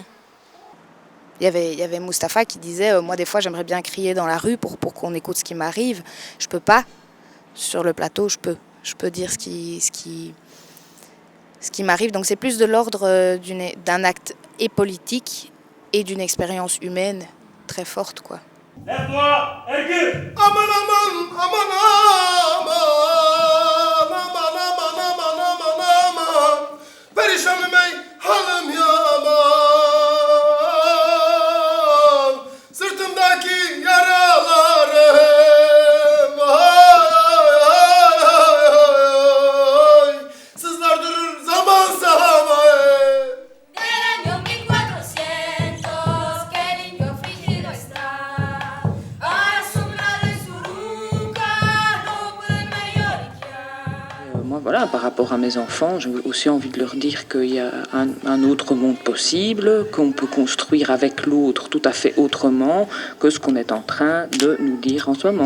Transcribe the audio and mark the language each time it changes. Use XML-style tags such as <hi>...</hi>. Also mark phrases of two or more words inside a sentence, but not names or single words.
<fr>Il y avait Mustapha qui disait moi des fois j'aimerais bien crier dans la rue pour qu'on écoute ce qui m'arrive. Je peux pas. Sur le plateau, je peux dire ce qui m'arrive. Donc c'est plus de l'ordre d'un acte et politique et d'une expérience humaine très forte, quoi. Lève-toi,</fr> <pt>ergue!</pt> <tr>Sırtımdaki yaralarım sızlar durur zaman zaman.</tr> <fr>Moi, voilà, par rapport à mes enfants, j'ai aussi envie de leur dire qu'il y a un autre monde possible, qu'on peut construire avec l'autre tout à fait autrement que ce qu'on est en train de nous dire en ce moment.</fr>